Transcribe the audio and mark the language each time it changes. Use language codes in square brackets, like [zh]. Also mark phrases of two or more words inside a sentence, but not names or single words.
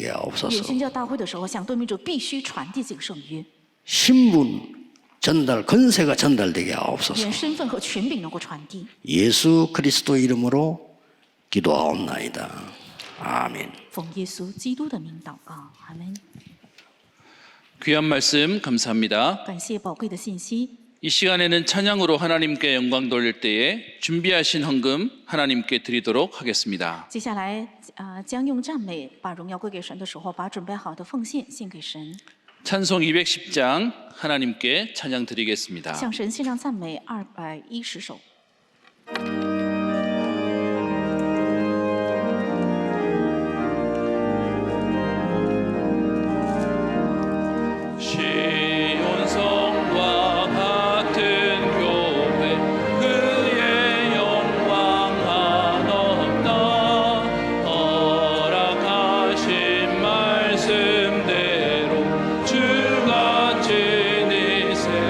[zh] 也 [ko] 하옵소서. [zh] 宣教大会的时候，向多民主必须传递这个圣约， [ko] 신분 전달, 권세가 전달되게 하옵소서. [zh] 愿身份和权柄能够传递。 [ko] 예수 그리스도 이름으로 기도하옵나이다. 아멘. [zh] 奉耶稣基督的名祷告，阿门。 [ko] 귀한 말씀 감사합니다. [zh] 感谢宝贵的信息。 [ko] 이 시간에는 찬양으로 하나님께 영광 돌릴 때에 준비하신 헌금 하나님께 드리도록 하겠습니다. [zh] 接下来将用赞美把荣耀归给神的时候，把准备好的奉献献给神， [ko] 찬송 210장 하나님께 찬양 드리겠습니다. [zh] 向神献上赞美210首。 [ko] 시온성과 같은 교회 그의 영광 한없다 허락하신 말씀대로 주같이 네